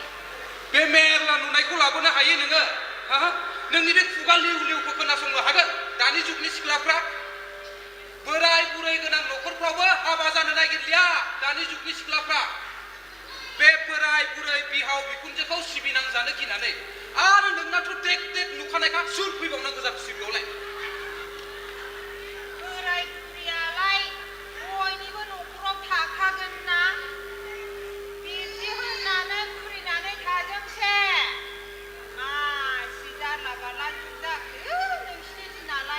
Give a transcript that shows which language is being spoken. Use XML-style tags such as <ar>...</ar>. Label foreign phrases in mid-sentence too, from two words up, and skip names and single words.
<brx>बे मेरला नुनायखौ लाबोनो हायो नोङो हा नोंनि बे खुगा लिउ लिउखौ खोनासंनो हागोन दानि जुगनि सिख्लाफ्रा बोराय बुरै गोनां न'खरफ्रावबो हाबा जानो नागिरलिया दानि जुगनि सिख्लाफ्रा बे बोराय बुरै बिहाव बिखुनजोखौ सिबिनांजानो गिनानै आरो नोंनाथ' देख देख नुखानायखा सोर फैबावनांगौ जाखोसै बेयावलाय बोराय बुरियालाय बयनिबो न'खराव थाखागोन ना बिदि होननानै खुलिनानै थाजोंसै मासि जारला बारला जुग जाखो नोंसिनि दिनालाय</brx>